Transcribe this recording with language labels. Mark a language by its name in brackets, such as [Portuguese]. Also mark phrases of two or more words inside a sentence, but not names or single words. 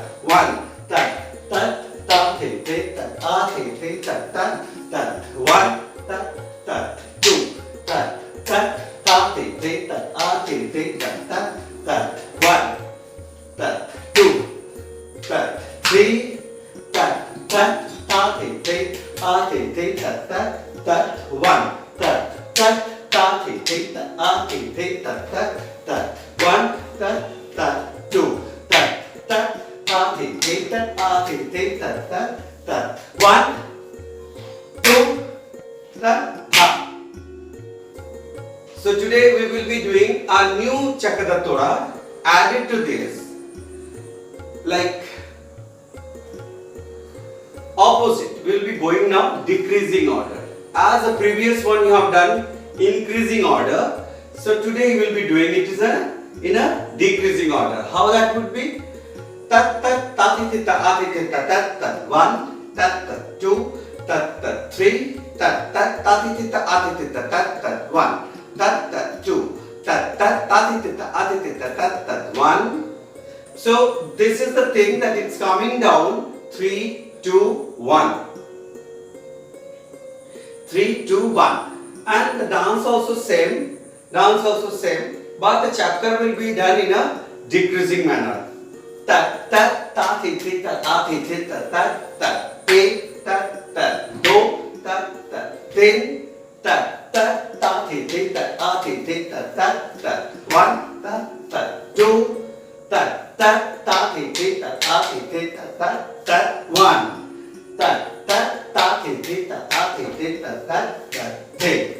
[English] 1 tat tat ta thi thi tat a thi thi tat tat tat. 1 tat tat 2 tat tat ta thi thi ta a ti ti ta ta ta 1 ta 2 ta 3 ta ta ta ti ti a ti ti ta ta ta 1 ta ta ta ti ti ta a ti ti ta ta ta 1 ta ta 2 ta ta ta ti ti ta a ti ti ta ta ta 1 2 ta ta. So today we will be doing a new Chakadatora added to this, like opposite. We will be going now decreasing order. As the previous one you have done increasing order, so today you will be doing it in a decreasing order. How that would be? Tat tat ta ti ti ta a ti ti ta tat tat 1 tat tat 2 tat tat 3 tat tat ta ti ti ta a ti ti ta tat tat 1 tat tat 2 tat tat ta ti ti ta a ti ti ta tat tat 1. So this is the thing that it's coming down 3 2 1 3 2 1, and the dance also same, but the chapter will be done in a decreasing manner. Ta ta ta ti ti ta a ti ti ta ta ta 1 ta ta 2 ta ta 3 ta ta ta ti ti ta a ti ti ta ta ta 1 ta ta 2 ta ta ta ti ti ta a ti ti ta ta ta 1 ta ta ta ti ti ta a ti ti ta ta ta 3